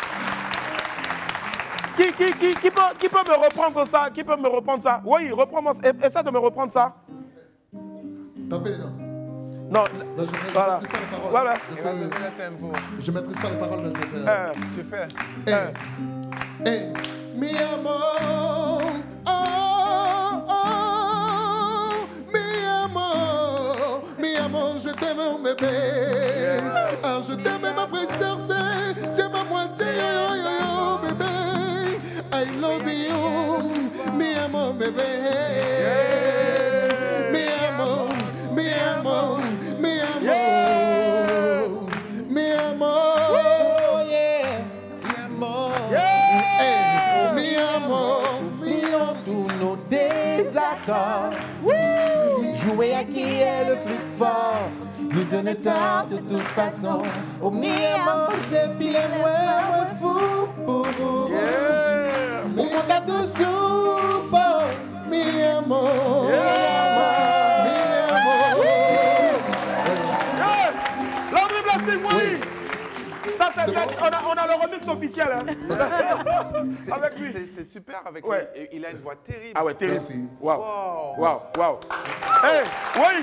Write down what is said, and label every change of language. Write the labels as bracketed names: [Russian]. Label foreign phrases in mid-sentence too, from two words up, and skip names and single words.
[French] Qui peut me reprendre ça? Qui peut me reprendre ça? Oui, reprends-moi. Essaie de me reprendre ça. Non, voilà. Voilà. Je ne maîtrise pas les paroles, mais je vais faire. Tu fais. [Spanish] Mi amor, oh, mi amor, [French] je t'aime mon bébé. Ah, je t'aime ma précieuse, c'est ma moitié, yo, bébé. [English] I love you, [Spanish] mi amor, bébé. Mi amor, mi amor, mi amor, mi amor. Oh yeah, mi amor. Yeah. Mi amor, [French] oublions tous nos désaccords. Jouer à qui est le plus fort, nous donne tort de toute façon. [Spanish] Oh mi amor, [French] depuis les mois fou. On compte à tous sous, [Spanish] mi amor. [French] Oui. Ça, on a le remix officiel. Hein. Avec lui. C'est super avec lui. Il a une voix terrible. Ah ouais, terrible. Waouh. Hey, oui.